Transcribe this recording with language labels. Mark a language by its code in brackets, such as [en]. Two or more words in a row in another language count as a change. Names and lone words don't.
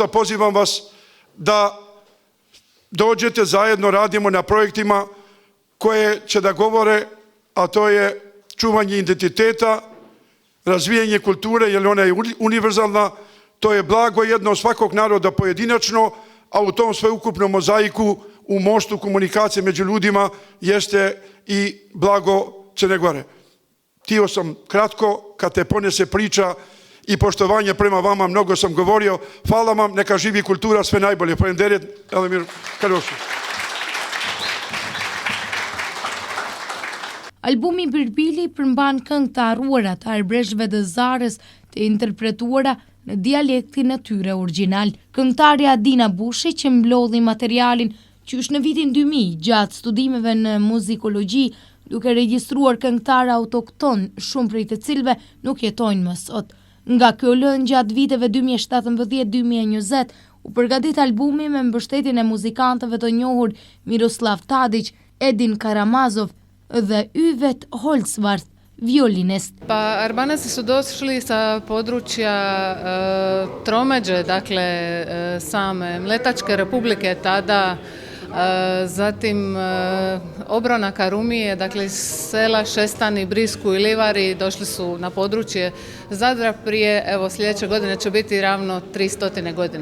[sr] pozivam vas da dođete, zajedno radimo na projektima koje će da govore, a to je čuvanje identiteta, razvijanje kulture, jer ona je univerzalna, to je blago jedno svakog naroda pojedinačno, a u tom sveukupnom mozaiku, u mostu komunikacije među ljudima, jeste i blago Crne Gore. Htio sam kratko, kad te ponese priča i poštovanje prema vama, mnogo sam govorio. Hvala vam, neka živi kultura, sve najbolje. [sq] Faleminderit, Elimir Karosu. Albumi Birbili përmban këngë të harruara të arbrezhve të Zares të interpretuara në dialektin e tyre origjinal. Këngëtarja Dina Bushić që mblodhi materialin qysh në vitin 2000 gjatë studimeve në muzikologji, duke regjistruar këngëtarë autokton, shumë prej të cilëve nuk jetojnë më sot. Nga kjo lënë gjatë viteve 2017-2020 u përgatit albumi me mbështetjen e muzikantëve të njohur Miroslav Tadić, Edin Karamazov dhe Yvet Holzwarth, violinist. [hr] Pa Arbanasi su došli sa područja tromeđe, dakle same Mletačke republike tada, zatim obronaka Rumije, dakle iz sela Šestani, Brisku i Livari, došli su na područje Zadra prije, evo sljedeće godine će biti ravno 300 godina.